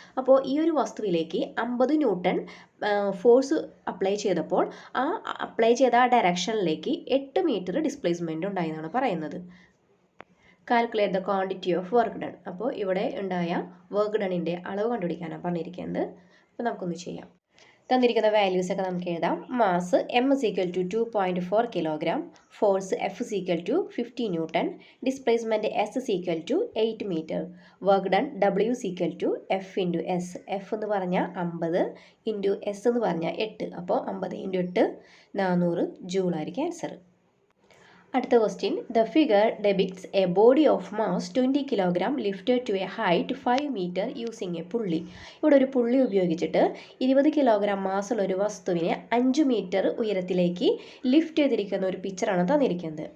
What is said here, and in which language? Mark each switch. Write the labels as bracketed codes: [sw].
[ml] അപ്പോൾ ഈ ഒരു വസ്തുവിലേക്ക് 50 ന്യൂട്ടൺ ഫോഴ്സ് അപ്ലൈ ചെയ്തപ്പോൾ ആ അപ്ലൈ ചെയ്ത ആ ഡയറക്ഷനിലേക്ക് 8 മീറ്റർ ഡിസ്പ്ലേസ്മെൻറ്റ് ഉണ്ടായെന്നാണ് പറയുന്നത്. [en] Calculate the quantity of work done. [ml] അപ്പോൾ ഇവിടെ ഉണ്ടായ വർക്ക് ഡണിൻ്റെ അളവ് കണ്ടുപിടിക്കാനാണ് പറഞ്ഞിരിക്കുന്നത്. അപ്പോൾ നമുക്കൊന്ന് ചെയ്യാം. തന്നിരിക്കുന്ന വാല്യൂസ് ഒക്കെ നമുക്ക് എഴുതാം. [en] Mass m is equal to 2.4 kilogram, force F is equal to 50 newton, displacement S is equal to 8 metre, work done W is equal to F into S. [ml] F എന്ന് പറഞ്ഞാൽ 50 ഇൻറ്റു S എന്ന് പറഞ്ഞാൽ 8. അപ്പോൾ 50 into 8 400 joule ആയിരിക്കും answer. അടുത്ത question, [en] The figure depicts a body of mass 20 kilogram lifted to a height 5 metre using a pulley. [ml] ഇവിടെ ഒരു പുള്ളി ഉപയോഗിച്ചിട്ട് 20 കിലോഗ്രാം മാസുള്ള ഒരു വസ്തുവിനെ 5 മീറ്റർ ഉയരത്തിലേക്ക് ലിഫ്റ്റ് ചെയ്തിരിക്കുന്ന ഒരു പിക്ചറാണ് തന്നിരിക്കുന്നത്.